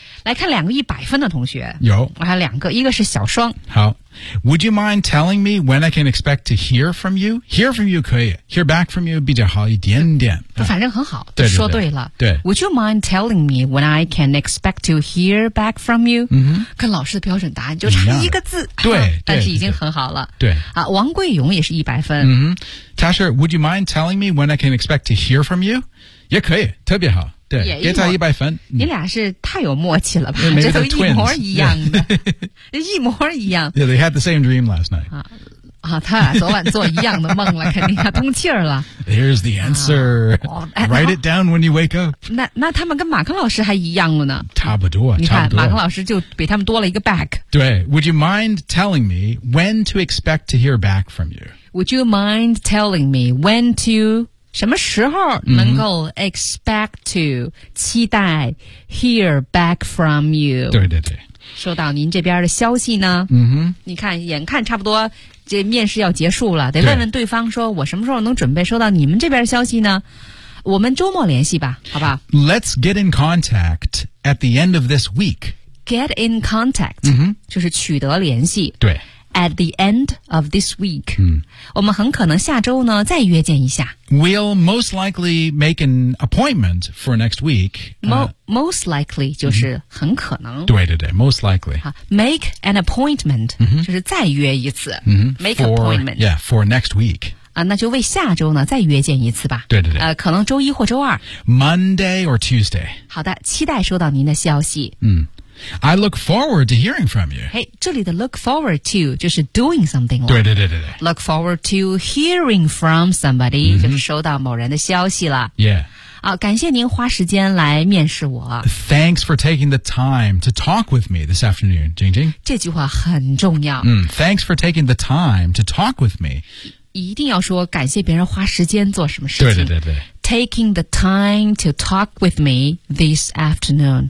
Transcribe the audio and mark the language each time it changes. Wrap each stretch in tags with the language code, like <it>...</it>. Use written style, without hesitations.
<zh>来看两个100分的同学。有。我还有两个，一个是小双。好。</zh> <en>Would you mind telling me when I can expect to hear from you? Hear from you</en> <zh>可以。</zh> <en>Hear back from you</en> <zh>比较好一点点。不，反正很好。对对对。说对了。对。</zh> <en>Would you mind telling me when I can expect to hear back from you? 嗯。</en> <zh>跟老师的标准答案就差一个字。对。但是已经很好了。对。啊，王贵勇也是100分。嗯。</zh> <en>Tasha, would you mind telling me when I can expect to hear from you?</en> <zh>也可以，特别好。对，给他100分。你俩是太有默契了吧？嗯、这都一模一样的，一模一样。</zh> <en>Yeah, they had the same dream last night.</en> <zh>啊，他俩昨晚做一样的梦了，肯定要通气儿了。</zh> <en>There's the answer.、啊哦、 Write it down when you wake up.</en> <zh>那他们跟马克老师还一样了呢？差不多，你看马克老师就比他们多了一个 back。</zh> <en>对 ，Would you mind telling me when to expect to hear back from you? Would you mind telling me when to,</en> <zh>什么时候能够</zh> <en>expect to,</en> <zh>期待</zh> <en>hear back from you?</en> <zh>对对对。收到您这边的消息呢。嗯哼。你看眼看差不多这面试要结束了，得问问对方说我什么时候能准备收到你们这边的消息呢？我们周末联系吧，好吧。</zh> <en>Let's get in contact at the end of this week. Get in contact,、嗯、</en> <zh>就是取得联系。对。</zh> <en>At the end of this week,、嗯、</en> <zh>我们很可能下周呢再约见一下。</zh> <en>We'll most likely make an appointment for next week. Most likely</en> <zh>就是很可能。对对对 ，most likely.</zh> <en>Make an appointment、嗯、</en> <zh>就是再约一次。嗯、</zh> <en>make for, appointment. Yeah, for next week.</en> <zh>啊，那就为下周呢再约见一次吧。对对对。可能周一或周二。</zh> <en>Monday or Tuesday.</en> <zh>好的，期待收到您的消息。</zh> <en>嗯。I look forward to hearing from you. Hey,</en> <zh>这里的</zh> <en>look forward to</en> <zh>就是</zh> <en>doing something 了。</en> <zh>对对对对对。</zh> <en>Look forward to hearing from somebody,、 mm-hmm.</en> <zh>就是收到某人的消息了。 Yeah. 啊，感谢您花时间来面试我。</zh> <en>Thanks for taking the time to talk with me this afternoon, Jing Jing.</en> <zh>这句话很重要。</zh> <en>嗯、mm, ，Thanks for taking the time to talk with me.</en> <zh>一定要说感谢别人花时间做什么事情。对对对对。</zh> <en>Taking the time to talk with me this afternoon.</en>